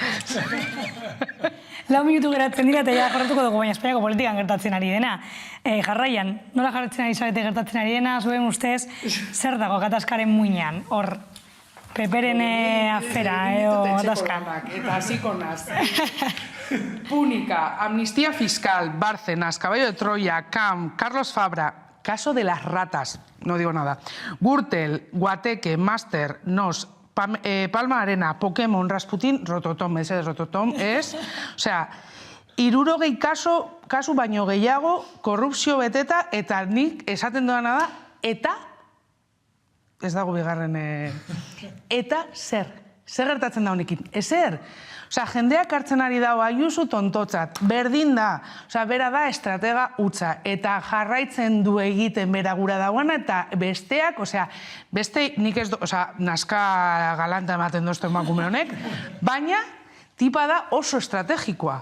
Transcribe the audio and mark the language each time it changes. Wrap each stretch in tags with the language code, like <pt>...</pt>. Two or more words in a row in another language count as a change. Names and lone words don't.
<eu>4 minutu geratzen dira eta ja jarratuko dugu, baina Espainiako politikan gertatzen ari dena. Jarraian, nola jarratzen ari zarete gertatzen ari dena, zuen ustez, zer dago gatazkaren muinean, hor, Peperen afera, gatazka. Eta hasiko naz. Púnica,</eu> <es>Amnistía Fiscal, Bárcenas, Caballo de Troya, Camp, Carlos Fabra, Caso de las Ratas, no digo nada, Gürtel, Guateque, Master, Nos, Palma Arena, Pokémon, Rasputin, Rototom, ese de Rototom es,</es> <eu>osea, 60 kasu baino gehiago, korrupzio beteta, eta nik esaten doana da, eta, ez dago bigarren, eta zer? zer gertatzen da honekin? Ezer. Osea, jendeak hartzen ari dago Ayuso tontotzat, berdin da, osea, bera da estratega hutsa, eta jarraitzen du egiten bera gura dagoena, eta besteak, osea, beste nik ez, osea, naska galanta ematen doztu emakume honek, baina tipa da oso estrategikoa.</eu>